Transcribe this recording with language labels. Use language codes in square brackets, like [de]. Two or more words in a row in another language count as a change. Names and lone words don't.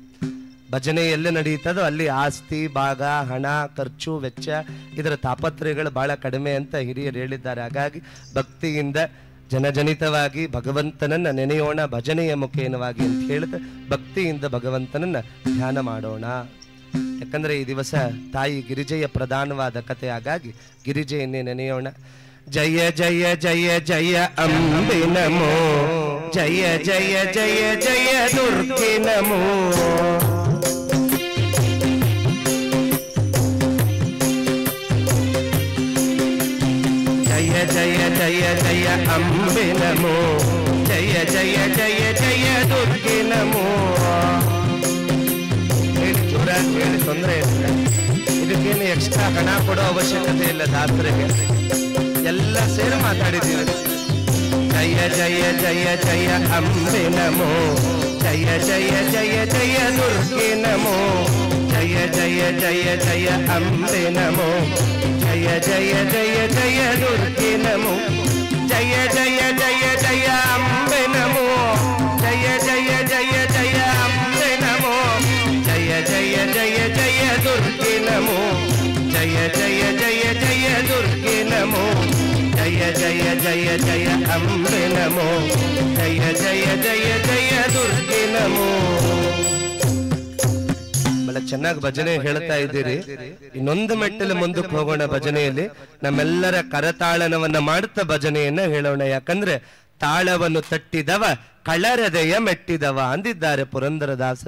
[kn] ಭಜನೆ ಎಲ್ಲಿ ನಡೀತದೋ ಅಲ್ಲಿ ಆಸ್ತಿ, ಭಾಗ, ಹಣ, ಖರ್ಚು, ವೆಚ್ಚ ಇದರ ತಾಪತ್ರಯಗಳು ಬಹಳ ಕಡಿಮೆ ಅಂತ ಹಿರಿಯರು ಹೇಳಿದ್ದಾರೆ. ಹಾಗಾಗಿ ಭಕ್ತಿಯಿಂದ ಜನಜನಿತವಾಗಿ ಭಗವಂತನನ್ನ ನೆನೆಯೋಣ ಭಜನೆಯ ಮುಖೇನವಾಗಿ ಅಂತ ಹೇಳ್ತಾ ಭಕ್ತಿಯಿಂದ ಭಗವಂತನನ್ನ ಧ್ಯಾನ ಮಾಡೋಣ. ಯಾಕಂದ್ರೆ ಈ ದಿವಸ ತಾಯಿ ಗಿರಿಜೆಯ ಪ್ರಧಾನವಾದ ಕಥೆ, ಹಾಗಾಗಿ ಗಿರಿಜೆಯನ್ನೇ ನೆನೆಯೋಣ. [sa] ಜಯ ಜಯ ಜಯ ಜಯ ಅಂಬೆ ನಮೋ, ಜಯ ಜಯ ಜಯ ಜಯ ದುರ್ಗೆ ನಮೋ. ಜಯ ಜಯ ಜಯ ಜಯ ಅಂಬೆ ನಮೋ, ಜಯ ಜಯ ಜಯ ಜಯ ದುರ್ಗೆ ನಮೋ. [kn] ಹೇಳಿ ಜೋರಾಗಿ ಹೇಳಿ, ತೊಂದರೆ ಇಲ್ಲ. ಇದಕ್ಕೇನು ಎಕ್ಸ್ಟ್ರಾ ಹಣ ಕೊಡೋ ಅವಶ್ಯಕತೆ ಇಲ್ಲ. ದಾಸರಿಗೆ ಎಲ್ಲ ಸೇರಿ ಮಾತಾಡಿದ್ದೀವಿ. [sa] ಜಯ ಜಯ ಜಯ ಜಯ ಅಂಬೆ ನಮೋ, ಜಯ ಜಯ ಜಯ ಜಯ ದುರ್ಗೆ ನಮೋ. ಜಯ ಜಯ ಜಯ ಜಯ ಅಂಬೆ ನಮೋ, ಜಯ ಜಯ ಜಯ ಜಯ ದುರ್ಗೆ ನಮೋ. ಜಯ ಜಯ ಜಯ ಜಯ ಅಂಬೆ ನಮೋ, ಜಯ ಜಯ ಜಯ ಜಯ ಅಂಬೆ ನಮೋ. ಜಯ ಜಯ ಜಯ ಜಯ ದುರ್ಗೆ ನಮೋ, ಜಯ ಜಯ ಜಯ ಜಯ ದುರ್ಗೆ ನಮೋ. ಜಯ ಜಯ ಜಯ ಜಯ ಅಂಬೆ ನಮೋ, ಜಯ ಜಯ ಜಯ ಜಯ ದುರ್ಗೆ ನಮೋ. [kn] ಬಹಳ ಚೆನ್ನಾಗಿ ಭಜನೆ ಹೇಳ್ತಾ ಇದ್ದೀರಿ. ಇನ್ನೊಂದು ಮೆಟ್ಟಲು ಮುಂದಕ್ಕೆ ಹೋಗೋಣ. ಭಜನೆಯಲ್ಲಿ ನಮ್ಮೆಲ್ಲರ ಕರತಾಳನವನ್ನ ಮಾಡುತ್ತಾ ಭಜನೆಯನ್ನ ಹೇಳೋಣ. ಯಾಕಂದ್ರೆ ತಾಳವನ್ನು ತಟ್ಟಿದವ ಕಳರದೆಯ ಮೆಟ್ಟಿದವ ಅಂದಿದ್ದಾರೆ ಪುರಂದರದಾಸರು.